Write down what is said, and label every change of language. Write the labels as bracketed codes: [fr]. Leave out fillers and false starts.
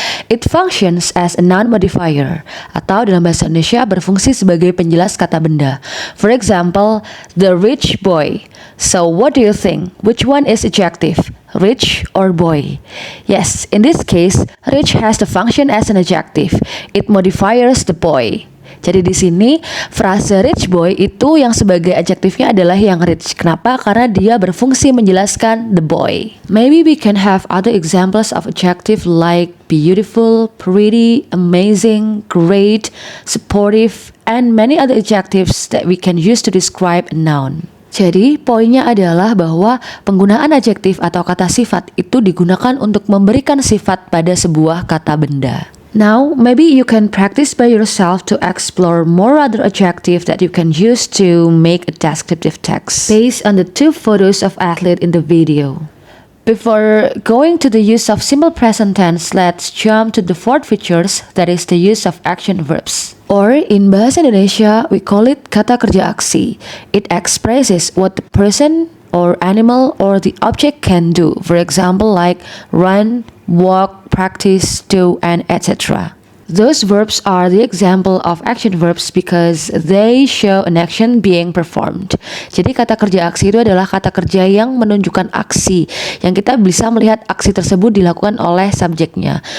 [en] It functions as a noun modifier, [id] atau dalam bahasa Indonesia berfungsi sebagai penjelas kata benda. [en] For example, the rich boy. So what do you think? Which one is adjective? Rich or boy? Yes, in this case, rich has the function as an adjective. It modifies the boy. [id] Jadi di sini frase rich boy itu yang sebagai adjektifnya adalah yang rich. Kenapa? Karena dia berfungsi menjelaskan the boy. [en] Maybe we can have other examples of adjective like beautiful, pretty, amazing, great, supportive, and many other adjectives that we can use to describe a noun. [id] Jadi poinnya adalah bahwa penggunaan adjektif atau kata sifat itu digunakan untuk memberikan sifat pada sebuah kata benda. [en] Now, maybe you can practice by yourself to explore more other adjectives that you can use to make a descriptive text based on the two photos of athlete in the video. Before going to the use of simple present tense, let's jump to the fourth features, that is the use of action verbs. Or in Bahasa Indonesia, we call it [id] kata kerja aksi. [en] It expresses what the person or animal or the object can do. For example, like run, walk, practice, do, and etc. Those verbs are the example of action verbs because they show an action being performed. [id] Jadi kata kerja aksi itu adalah kata kerja yang menunjukkan aksi, yang kita bisa melihat aksi tersebut dilakukan oleh subjeknya.